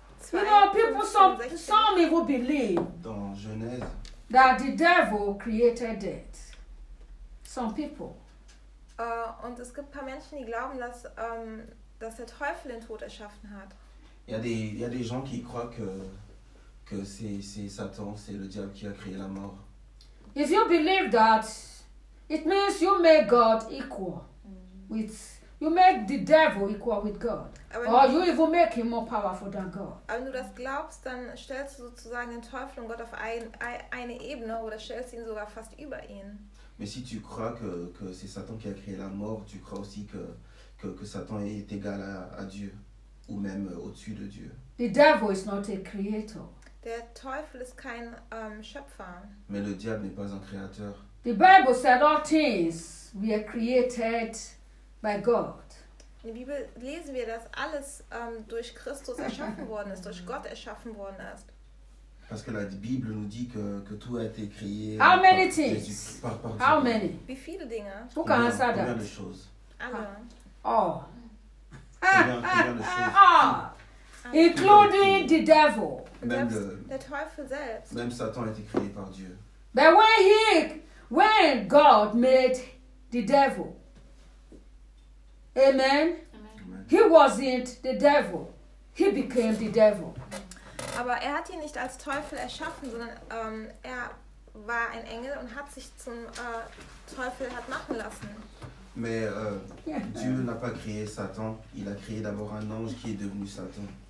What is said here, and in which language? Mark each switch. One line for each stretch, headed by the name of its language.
English: 2, you know, people, some people believe
French: dans Genèse
English: that the devil created death. Some people.
German: Und es gibt ein paar Menschen, die glauben, dass der Teufel den Tod erschaffen hat.
French: Il y a des gens qui croient que c'est Satan, c'est le diable qui a créé la mort.
English: If you believe that, it means you make God equal with, you make the devil equal with God. Or you even make him more powerful than God.
German: Wenn du das glaubst, dann stellst du sozusagen den Teufel und Gott auf eine Ebene oder stellst ihn sogar fast über ihn.
French: Mais si tu crois que c'est Satan qui a créé la mort, tu crois aussi que Satan est égal à Dieu ou même au-dessus de Dieu.
English: The devil is not a creator.
German: Der Teufel ist kein Schöpfer.
French: Mais le diable n'est pas un créateur.
English: The Bible said all things we are created by God.
German: In der Bibel lesen wir, dass alles durch Christus erschaffen worden ist, durch Gott erschaffen worden ist.
French: Parce que la Bible nous dit que tout a été créé.
English: How many things? How many?
German: Wie viele Dinge?
English: Who can answer that?
French: Combien de choses? Oh. Combien de choses?
English: Including the devil.
German: Der Teufel selbst.
French: Même Satan a été créé par Dieu.
English: But when God made the devil, amen, amen, he wasn't the devil. He became the devil.
German: Aber er hat ihn nicht als Teufel erschaffen, sondern er war ein Engel und hat sich zum Teufel hat machen lassen.
French: Mais Dieu n'a pas créé Satan. Il a créé d'abord un ange qui est devenu Satan.